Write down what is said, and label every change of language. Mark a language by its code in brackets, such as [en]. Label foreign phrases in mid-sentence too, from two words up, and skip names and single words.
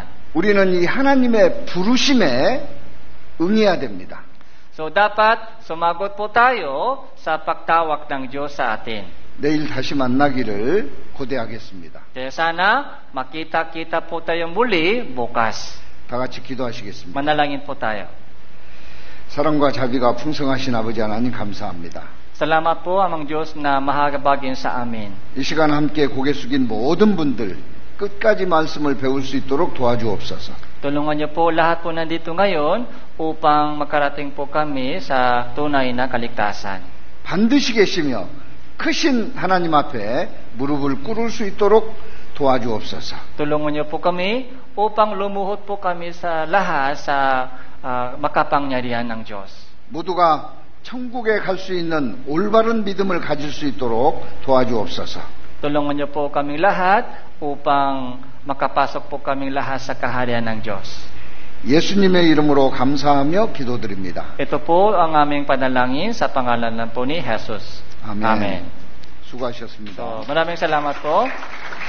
[ko] 우리는 이 하나님의 부르심에 응해야 됩니다. [tl] So dapat sumagot po tayo sa pagtawag ng Diyos sa atin. [ko] 내일 다시 만나기를 고대하겠습니다. [tl] Kaya sana makita-kita po tayo muli bukas. [ko] 다 같이 기도하시겠습니다. [tl] Manalangin po tayo. [ko] 사랑과 자비가 풍성하신 아버지 하나님 감사합니다. [tl] Salamat po amang Diyos na mahagabagin sa amin. [ko] 이 시간 함께 고개 숙인 모든 분들 끝까지 말씀을 배울 수 있도록 도와주옵소서. [tl] Tulungan niyo po lahat po nandito ngayon upang makarating po kami sa tunay na kaligtasan. [ko] 반드시 계시며 크신 하나님 앞에 무릎을 꿇을 수 있도록 도와주옵소서. [tl] Tulungan niyo po kami upang lumuhod po kami sa lahat sa makapangyarihan ng Diyos. [ko] 모두가 천국에 갈 수 있는 올바른 믿음을 가질 수 있도록 도와주옵소서. [tl] Tulungan niyo po kaming lahat upang makapasok po kaming lahat sa kaharian ng Diyos. [ko] 예수님의 이름으로 감사하며 기도드립니다. [tl] Ito po ang aming panalangin sa pangalan po ni Jesus. [ko] 아멘. [tl] Amen. [ko] 수고하셨습니다. [tl] So, maraming salamat po.